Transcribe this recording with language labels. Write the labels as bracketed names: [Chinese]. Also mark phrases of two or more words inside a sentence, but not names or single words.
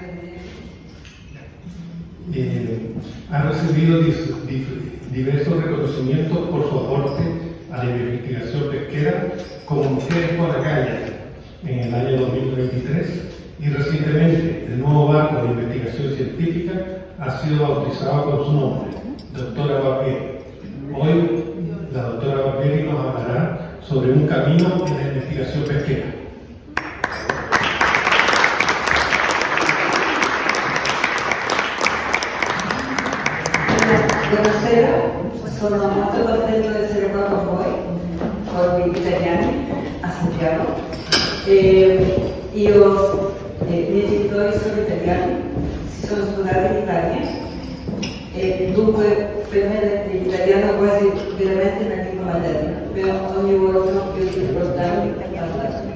[Spanish] ha recibido diversos reconocimientos por su aporte a la investigación pesquera, como Mujeres por la Calle en el año 2023, y recientemente el nuevo barco de investigación científica ha sido bautizado con su nombre, Doctora Barbieri. Hoy la doctora Barbieri nos hablará sobre un camino en la investigación pesquera. [Italian] Buonasera, sono molto contento di essere qua con gli italiani a Santiago. I miei genitori sono italiani, si sono sposati in Italia e dunque per me l'italiano è quasi veramente una lingua materna, però ogni volta ho più difficoltà a parlare.